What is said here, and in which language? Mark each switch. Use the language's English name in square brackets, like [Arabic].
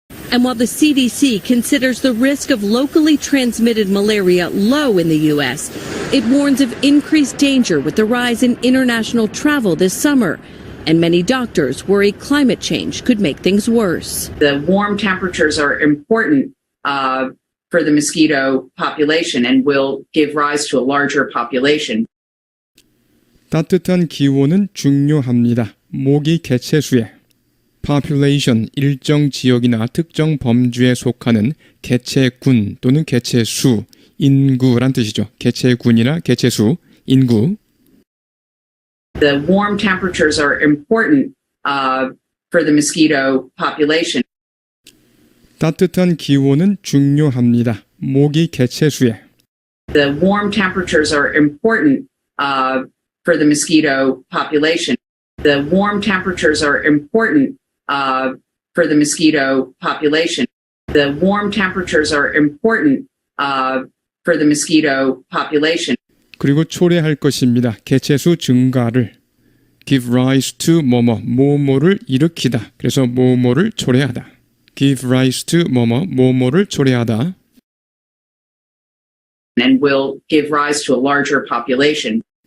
[English] And while the CDC considers the risk of locally transmitted malaria low in the U.S., it warns of increased danger with the rise in international travel this summer. And many doctors worry climate change could make things worse. The warm temperatures are important for the mosquito population and will give rise to a larger population. [Korean] 따뜻한 기온은 중요합니다. 모기 개체수에 population 일정 지역이나 특정 범주에 속하는 개체군 또는 개체수, 인구란 뜻이죠. 개체군이나 개체수, 인구. [English] The warm temperatures are important for the mosquito population. [Korean] 따뜻한 기온은 중요합니다. 모기 개체수에 [English] The warm temperatures are important for the mosquito population. The warm temperatures are important for the mosquito population. The warm temperatures are important for the mosquito population. [Korean] 그리고 초래할 것입니다. 개체수 증가를 [English] give rise to [Korean] 뭐뭐를 일으키다. 그래서 뭐뭐를 초래하다. [English] give rise to [Korean] 뭐뭐를 초래하다. [English] And will give rise to a larger population.